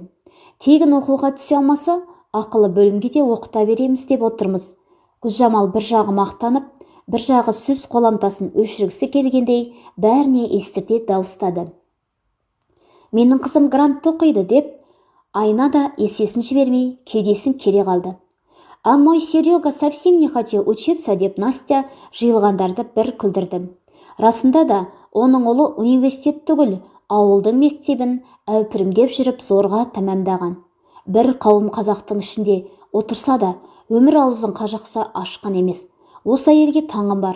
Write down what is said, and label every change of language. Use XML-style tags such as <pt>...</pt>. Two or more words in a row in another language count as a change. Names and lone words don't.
<kk>Тегін оқуға түсе алмаса, ақылы бөлімге де оқыта береміз деп отырмыз. Гүлжамал бір жағы мақтанып, бір жағы сөз қоламтасын өшіргісі келгендей бәріне естірте дауыстады. Менің қызым грантты оқиды деп, айна да есесін жібермей кеудесін кере қалды.</kk> <ru>А мой Серега совсем не хотел учиться</ru> <kk>деп Настя жиылғандарды бір күлдірді. Расында да оның ұлы университет түгіл, ауылдың мектебін әупірімдеп жүріп зорға тәмамдаған. Бір қауым қазақтың ішінде отырса да, өмір аузын қажақса ашқан емес. Осы әйелге таңым бар.</kk>